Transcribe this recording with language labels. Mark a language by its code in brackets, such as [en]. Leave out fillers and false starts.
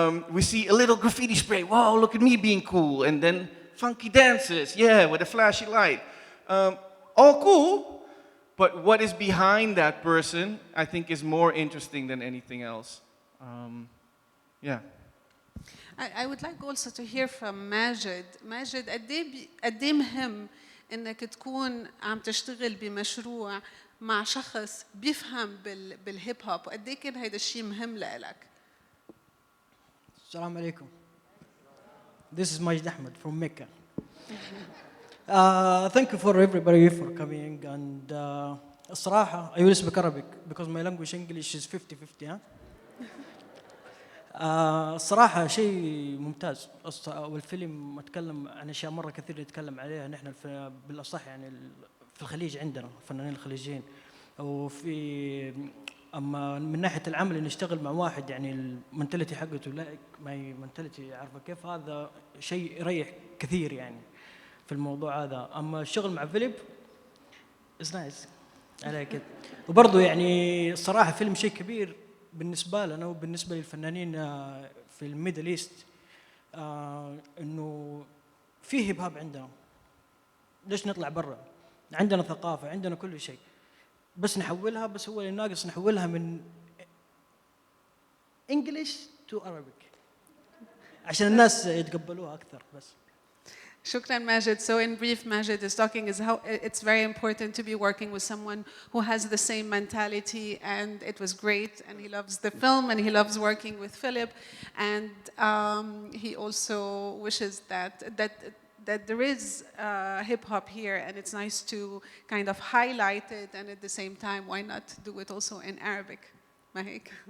[en] We see a little graffiti spray. Whoa, look at me being cool. And then funky dances, yeah, with a flashy light. All cool, but what is behind that person, I think, is more interesting than anything else. Yeah. I would like also to hear from ماجد. [ar] ماجد قد ايه مهم انك تكون عم تشتغل بمشروع مع شخص بيفهم بالهيب هوب، وقد ايه كان هيدا الشيء مهم لإلك؟ Assalamu alaikum. [en] This is Majd Ahmed from Mecca. Thank you for everybody for coming, and الصراحة I will speak Arabic because my language English is 50-50 ها. [ar] الصراحة شيء ممتاز والفيلم أتكلم عن أشياء مرة كثير نتكلم عليها نحن بالأصح يعني في الخليج عندنا الفنانين الخليجيين وفي أما من ناحية العمل نشتغل مع واحد يعني المنتاليتي حقته لا ما هي منتاليتي عارفة كيف هذا شيء يريح كثير يعني في الموضوع هذا. أما الشغل مع فيليب [en] is nice [ar] على كده وبرضه يعني الصراحة فيلم شيء كبير بالنسبة لنا وبالنسبة للفنانين في الميدل ايست انه في هيب هاب عندنا ليش نطلع برا عندنا ثقافة عندنا كل شيء بس نحولها بس هو اللي ناقص نحولها من [en] English to Arabic [ar] عشان الناس يتقبلوها أكثر بس. Shukran Majid. [en] So in brief, Majid is talking is how it's very important to be working with someone who has the same mentality, and it was great, and he loves the film, and he loves working with Philip, and he also wishes that there is hip hop here, and it's nice to kind of highlight it, and at the same time, why not do it also in Arabic, Mahik?